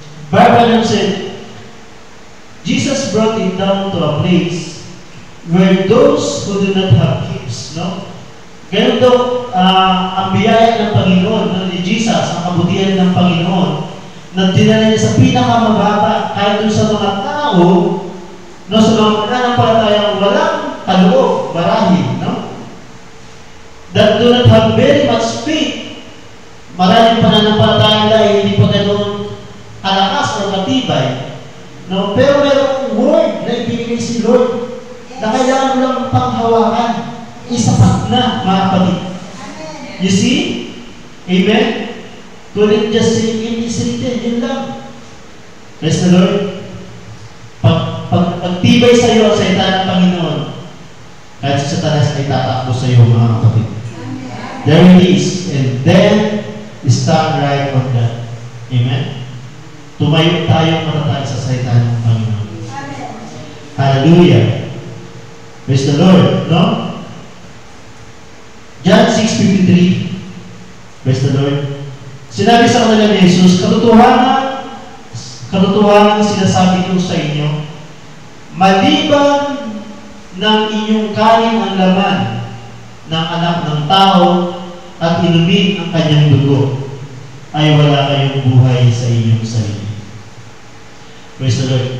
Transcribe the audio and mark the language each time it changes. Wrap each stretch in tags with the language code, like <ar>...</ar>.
<en>Barbara said, Jesus brought it down to a place where those who do not have gifts, no?</en> <tl>Ganun daw, ang biyaya ng Panginoon, no, ni Jesus, ang kabutihan ng Panginoon, na dinala niya sa pinakamababa, kahit doon sa mga tao, no, sa mga pananampalatayang walang kaloob, marahil, no?</tl> <en>That do not have very much faith.</en> <tl>Maraming pananampalatayang dahil hindi pa ganoon kalakas o matibay. No? Pero mayroong word na ibigay si Lord na kailangan mo lang panghawakan. Isapat na, mga kapatid. Amen.</tl> <en>You see? Amen? Couldn't just say it is written.</en> <tl>Yun lang.</tl> <en>Praise the Lord.</en> <tl>Pagtibay sa iyo ang salita ng Panginoon, kahit sa Satanas ay tatakbo sa iyo, mga kapatid.</tl> <en>There it is. And then, stand right on that. Amen?</en> <tl>Tumayo tayo matatag sa salita ng Panginoon. Amen.</tl> <en>Hallelujah. Praise the Lord. No? John 6:53. Praise the Lord.</en> <tl>Sinabi sa kanila ni Jesus, katotohanan sinasabi ko sa inyo, maliban ng inyong kain ang laman ng anak ng tao at inumin ang kanyang dugo, ay wala kayong buhay sa inyong sarili.</tl> <en>Praise the Lord.</en>